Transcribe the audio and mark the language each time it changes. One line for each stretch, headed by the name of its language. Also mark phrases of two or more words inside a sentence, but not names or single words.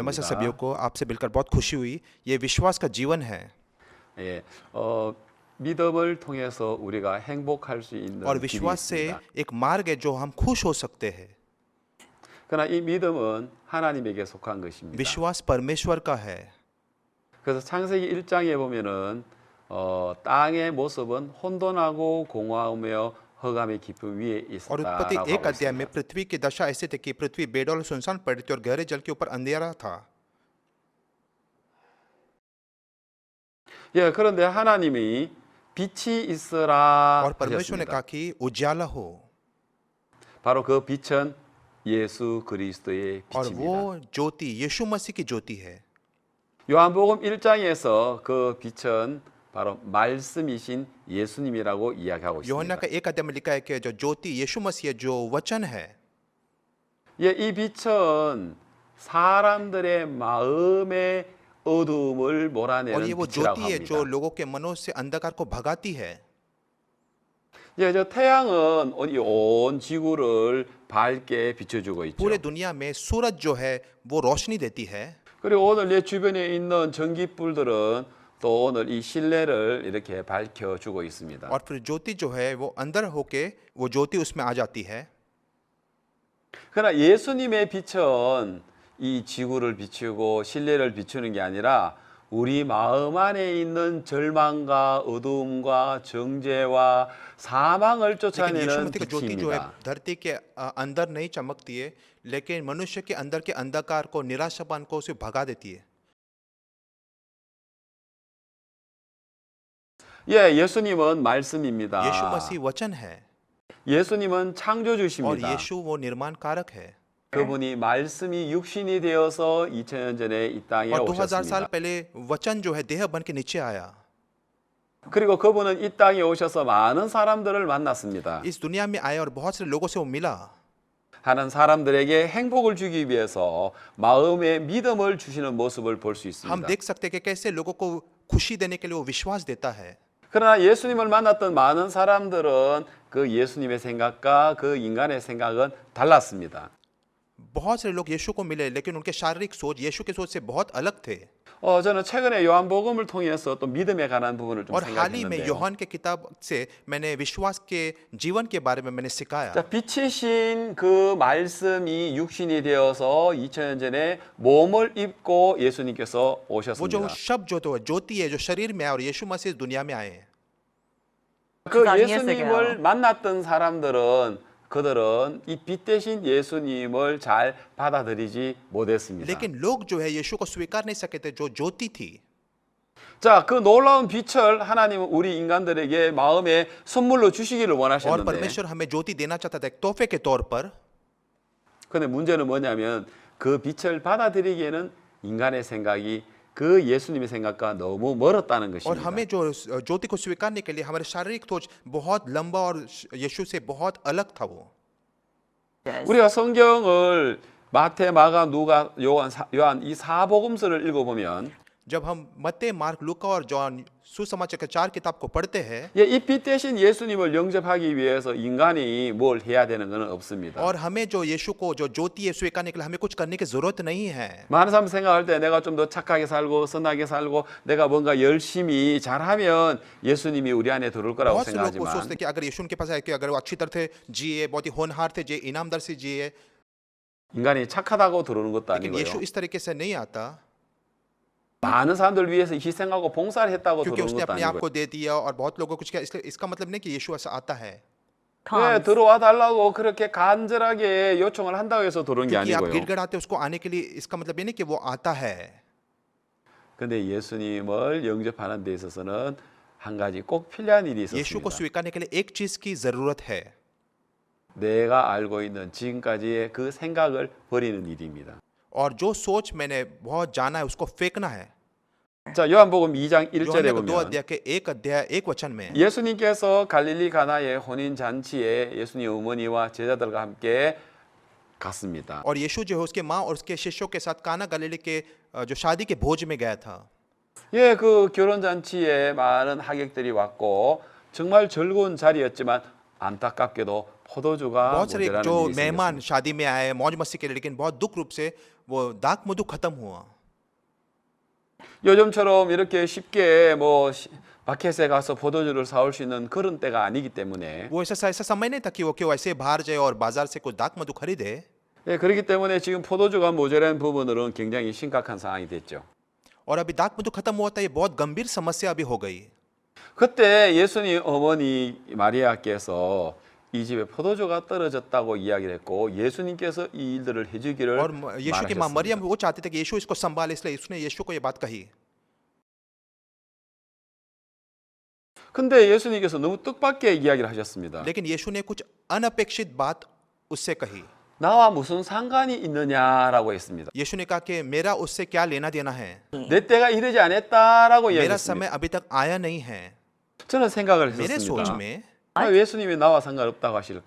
Hindi: नमस्ते सभी को आपसे मिलकर बहुत खुशी हुई ये विश्वास का जीवन है
Korean: 예, 믿음을 통해서 우리가 행복할 수 있는
Hindi: और
Korean: 길이
Hindi: विश्वास से
Korean: 있습니다.
Hindi: एक मार्ग है जो हम खुश हो सकते हैं
Korean: 그러나 이 믿음은 하나님에게 속한 것입니다.
Hindi: विश्वास परमेश्वर का है
Korean: 그래서 창세기 1장에 보면은 땅의 모습은 혼돈하고 공허하며 흑암의 깊음 위에
Hindi: और उत्पत्ति
Korean: 있었다라고
Hindi: एक
Korean: 하고
Hindi: अध्याय में
Korean: 있습니다.
Hindi: पृथ्वी की दशा ऐसे थी कि पृथ्वी बेडौल और सुनसान पड़ी थी और गहरे जल के ऊपर अंधेरा था
Korean: 예, 그런데 하나님이 빛이 있으라
Hindi: और परमेश्वर ने
Korean: 하셨습니다.
Hindi: कहा कि उजाला हो
Korean: 바로 그 빛은 예수 그리스도의
Hindi: और
Korean: 빛입니다.
Hindi: वो ज्योति यीशु मसीह की ज्योति है
Korean: 요한복음 1장에서 그 빛은 바로 말씀이신 예수님이라고 이야기하고
Hindi: यूहन्ना
Korean: 있습니다.
Hindi: का एक अध्याय में लिखा है कि जो ज्योति यीशु मसीह है जो वचन है
Korean: 예, 이 빛은 사람들의 마음의 어두움을
Hindi: और
Korean: 몰아내는
Hindi: ये वो
Korean: 빛이라고
Hindi: ज्योति है जो
Korean: 합니다.
Hindi: लोगों के मनों से अंधकार को भगाती है
Korean: 예, 저 태양은 이 온 지구를 밝게 비춰주고 있죠.
Hindi: पूरे दुनिया में सूरज जो है वो रोशनी देती है
Korean: 그리고 오늘 내 주변에 있는 전기불들은 또 오늘 이 실내를 이렇게 밝혀주고 있습니다.
Hindi: और फिर ज्योति जो है वो अंदर होके वो ज्योति उसमें आ जाती है
Korean: 그러나 예수님의 빛은 이 지구를 비추고 실내를 비추는 게 아니라 우리 마음 안에 있는 절망과 어두움과 정죄와 사망을
Hindi: लेकिन यीशु
Korean: 쫓아내는
Hindi: मसीह की ज्योति जो है
Korean: 빛입니다.
Hindi: धरती के अंदर नहीं चमकती है लेकिन मनुष्य के अंदर के अंधकार को निराशापन को उसे भगा देती है
Korean: 예, 예수님은 말씀입니다.
Hindi: यीशु मसीह वचन है
Korean: 예수님은
Hindi: और
Korean: 창조주십니다.
Hindi: यीशु वो निर्माण कारक है
Korean: 그분이 말씀이 육신이 되어서 2000년 전에 이 땅에
Hindi: और 2000 साल
Korean: 오셨습니다.
Hindi: पहले वचन जो है देह बन के नीचे आया
Korean: 그리고 그분은 이 땅에 오셔서 많은 사람들을 만났습니다.
Hindi: इस दुनिया में आया और बहुत सारे लोगों से वो मिला
Korean: 하는 사람들에게 행복을 주기 위해서 마음의 믿음을 주시는 모습을 볼 수
Hindi: हम
Korean: 있습니다.
Hindi: देख सकते हैं कि कैसे लोगों को खुशी देने के लिए वो विश्वास देता है
Korean: 그러나 예수님을 만났던 많은 사람들은 그 예수님의 생각과 그 인간의 생각은 달랐습니다.
Hindi: बहुत सारे लोग यीशु को मिले लेकिन उनके शारीरिक सोच यीशु के सोच से बहुत अलग थे
Korean: 저는 최근에 요한복음을 통해서 또 믿음에 관한 부분을 좀
Hindi: और हाल ही में
Korean: 생각했는데요.
Hindi: यूहन्ना की किताब से मैंने विश्वास के जीवन के बारे में मैंने सिखाया
Korean: 자, 빛이신 그 말씀이 육신이 되어서 2000년 전에 몸을 입고 예수님께서
Hindi: वो जो
Korean: 오셨습니다.
Hindi: शब्द जो तो ज्योति है जो शरीर में आए और यीशु मसीह इस दुनिया में आए
Korean: 그
English: 2000 years
Korean: 예수님을
English: ago.
Korean: 만났던 사람들은 그들은 이 빛 대신 예수님을 잘 받아들이지 못했습니다.
Hindi: लेकिन लोग जो है यीशु को स्वीकार नहीं सके थे जो ज्योति थी
Korean: 자, 그 놀라운 빛을 하나님은 우리 인간들에게 마음에 선물로 주시기를
Hindi: और
Korean: 원하셨는데
Hindi: परमेश्वर हमें ज्योति देना चाहता था एक तोहफे के तौर पर
Korean: 근데 문제는 뭐냐면 그 빛을 받아들이기에는 인간의 생각이 그 예수님의 생각과 너무 멀었다는
Hindi: और
Korean: 것입니다.
Hindi: हमें जो ज्योति को स्वीकारने के लिए हमारे शारीरिक सोच बहुत लंबा और यीशु से बहुत अलग था वो
English: Yes.
Korean: 우리가 성경을 마태, 마가, 누가, 요한 이 사복음서를 읽어보면
Hindi: जब हम मत्ते, मार्क, लूका और जॉन सुसमाचार के 4 किताब को पढ़ते हैं
Korean: 예, 이 빛 대신 예수님을 영접하기 위해서 인간이 뭘 해야 되는 건 없습니다.
Hindi: और हमें जो यीशु को जो ज्योति है स्वीकारने के लिए हमें कुछ करने की जरूरत नहीं है.
Korean: 많은 사람 생각할 때 내가 좀 더 착하게 살고 선하게 살고 내가 뭔가 열심히 잘하면 예수님이 우리 안에 들어올 거라고
Hindi: बहुत से लोग वो सोचते
Korean: 생각하지만
Hindi: हैं कि अगर यीशु उनके पास है कि अगर वो अच्छी तरह से जिए, बहुत ही होनहार थे, जिए, ईनामदार से जिए,
Korean: 인간이 착하다고 들어오는 것도
Hindi: लेकिन यीशु
Korean: 아니고요.
Hindi: इस तरीके से नहीं आता
Korean: 많은 사람들 위해서 희생하고 봉사를 했다고
Hindi: क्योंकि
Korean: 들어오는
Hindi: उसने
Korean: 것도
Hindi: अपने आप
Korean: 아니고요.
Hindi: को दे दिया और बहुत लोगों को कुछ किया. इसलिए इसका मतलब नहीं कि यीशु ऐसा आता है
Korean: 왜
English: Comes.
Korean: 들어와 달라고 그렇게 간절하게 요청을 한다고 해서 들어온 게
Hindi: क्योंकि आप
Korean: 아니고요.
Hindi: गिड़गिड़ाते उसको आने के लिए. इसका मतलब ये नहीं कि वो आता है.
Korean: 근데 예수님을 영접하는 데 있어서는 한 가지 꼭 필요한 일이
Hindi: यीशु को
Korean: 있었습니다.
Hindi: स्वीकारने के लिए एक चीज की जरूरत है.
Korean: 내가 알고 있는 지금까지의 그 생각을 버리는 일입니다.
Hindi: और जो सोच मैंने बहुत जाना है उसको फेंकना है.
Korean: 자, 요한복음 2장 1절에
Hindi: यूहन्ना के 2
Korean: 보면
Hindi: अध्याय के 1 अध्याय 1 वचन में
Korean: 예수님께서 갈릴리 가나의 혼인 잔치에 예수님 어머니와 제자들과 함께 갔습니다.
Hindi: और यीशु जो है उसके माँ और उसके शिष्यों के साथ काना गलीली के जो शादी के भोज में गया था.
Korean: 예, 그 결혼 잔치에 많은 하객들이 왔고 정말 즐거운 자리였지만 안타깝게도 포도주가
Hindi: बहुत सारे
Korean: 모자라는
Hindi: जो
Korean: 일이
Hindi: मेहमान
Korean: 생겼습니다.
Hindi: शादी में आए मौज मस्ती के लिए, लेकिन बहुत दुख रूप से वो दाक मधु खत्म हुआ.
Korean: 요즘처럼 이렇게 쉽게 뭐 마켓에 가서 포도주를 사올 수 있는 그런 때가 아니기 때문에
Hindi: वो ऐसा समय नहीं था कि वो क्यों ऐसे बाहर जाए और बाजार से कुछ दाक मधु खरीदे.
Korean: 예, 그렇기 때문에 지금 포도주가 모자란 부분으로는 굉장히 심각한 상황이 됐죠.
Hindi: और अभी दाक मधु खत्म हुआ था. ये बहुत गंभीर समस्या अभी हो गई.
Korean: 그때 예수님 어머니 마리아께서 이 집에 포도주가 떨어졌다고 이야기를 했고 예수님께서 이 일들을 해주기를
Hindi: और यीशु की माँ मरियम
Korean: 말하셨습니다.
Hindi: वो चाहते थे कि यीशु इसको संभाले, इसलिए उसने यीशु को ये बात कही.
Korean: 근데 예수님께서 너무 뜻밖의 이야기를 하셨습니다.
Hindi: लेकिन यीशु ने कुछ अनपेक्षित बात उससे कही.
Korean: 나와 무슨 상관이 있느냐라고 했습니다.
Hindi: यीशु ने कहा कि मेरा उससे क्या लेना देना है.
Korean: 내 때가 이르지 않았다라고
Hindi: मेरा
Korean: 이야기했습니다.
Hindi: समय अभी तक आया नहीं है.
Korean: 저는 생각을
Hindi: मेरे सोच
Korean: 했었습니다.
Hindi: में
Korean: 왜 예수님이 나와 상관없다고 하실까?